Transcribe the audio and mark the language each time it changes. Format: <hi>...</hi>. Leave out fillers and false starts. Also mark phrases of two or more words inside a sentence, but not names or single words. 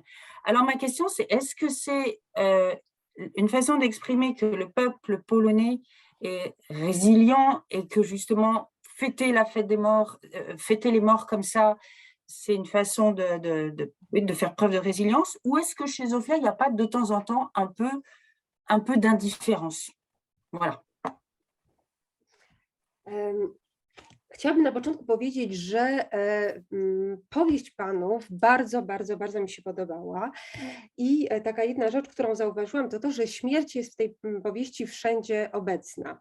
<fr>Alors ma question, c'est est-ce que c'est une façon d'exprimer que le peuple polonais est résilient et que justement fêter la fête des morts, fêter les morts comme ça, c'est une façon de faire preuve de résilience, ou est-ce que chez Zofia, il n'y a pas de temps en temps un peu d'indifférence? Voilà.</fr> <pl>Chciałabym na początku powiedzieć, że powieść panów bardzo, bardzo, bardzo mi się podobała i taka jedna rzecz, którą zauważyłam, to to, że śmierć jest w tej powieści wszędzie obecna.</pl>